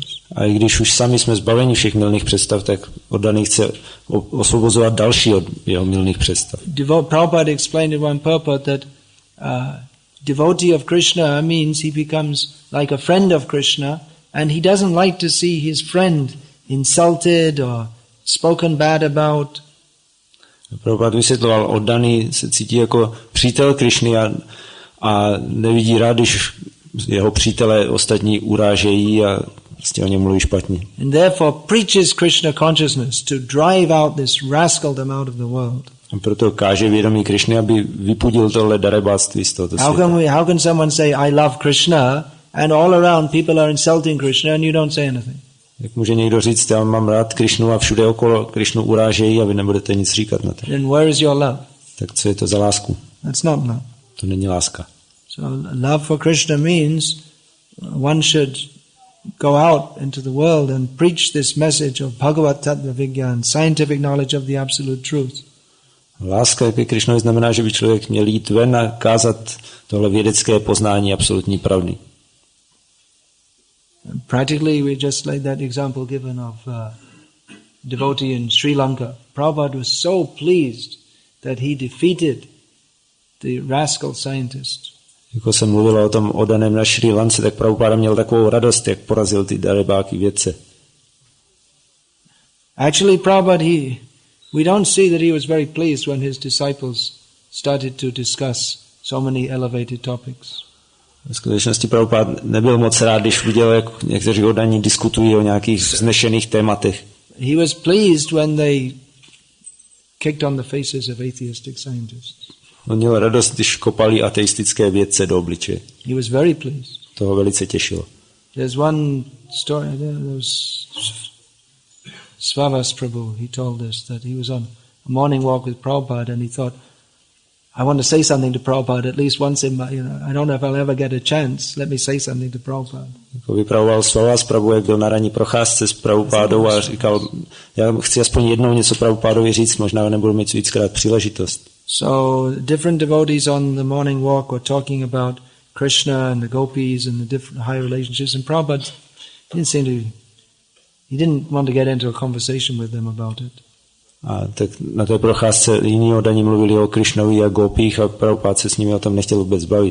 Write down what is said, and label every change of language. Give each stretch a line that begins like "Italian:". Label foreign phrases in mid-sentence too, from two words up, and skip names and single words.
Czech: A i když už sami jsme zbaveni všech mylných představ, tak oddaný chce osvobozovat další od jeho mylných představ.
English: Prabhupada explained in one purport that devotee of Krishna means he becomes like a friend of Krishna, and he doesn't like to see his friend insulted or spoken bad about.
Czech: Prabhupada vysvětloval, oddaný se cítí jako přítel Krišny a nevidí rád, když jeho přátelé ostatní urážejí a prostě o něm mluví špatně.
English: And therefore preaches Krishna consciousness to drive out this rascaldom out of the world.
Czech: A proto káže vědomí Krišny, aby vypudil tohle darebáctví z tohoto světa.
English: How can someone say I love Krishna and all around people are insulting Krishna and you don't say anything?
Czech: Jak může někdo říct, já mám rád Krišnu a všude okolo Krišnu urážejí a vy nebudete nic říkat na to?
English: Then where is your love?
Czech: Tak co je to za lásku?
English: That's not love.
Czech: To není láska.
English: So love for Krishna means one should go out into the world and preach this message of Bhagavat Tattva Vigyan, scientific knowledge of the absolute truth.
Czech: Láska ke Krišnovi znamená, že by člověk měl jít ven a kázat tohle vědecké poznání absolutní pravdy.
English: Practically, we just like that example given of devotee in Sri Lanka. Prabhupada was so pleased that he defeated the rascal scientist.
Czech: Jako se mluvilo o tom oddaném na Srí Lance, tak Prabhupada měl takovou radost, jak porazil ty darebáky vědce.
English: Actually, Prabhupada, we don't see that he was very pleased when his disciples started to discuss so many elevated topics.
Czech: V skutečnosti Prabhupada nebyl moc rád, když viděl, jak někteří oddaní diskutují o nějakých vznešených tématech.
English: He was pleased when they kicked on the faces of atheistic scientists.
Czech: On měl radost, když kopali ateistické vědce do obličeje.
English: He was very pleased.
Czech: Toho velice těšilo.
English: There's one story, there was Svavas Prabhu, he told us that he was on a morning walk with Prabhupada and he thought, I want to say something to Prabhupada at least once in my, I don't know if I'll ever get a chance, let me say something to Prabhupada.
Czech: Jako vypravoval Svavas Prabhu, jak byl na ranní procházce s Prabhupádou a říkal, já chci aspoň jednou něco Prabhupádovi říct, možná nebudu mít víckrát příležitost.
English: So different devotees on the morning walk were talking about Krishna and the gopis and the different high relationships, and Prabhupada he didn't want to get into a conversation with them about it.
Czech: A tak na té procházce jiní oddaní mluvili o Krišnovi a gopích a Prabhupada se s nimi o tom nechtěl vůbec bavit.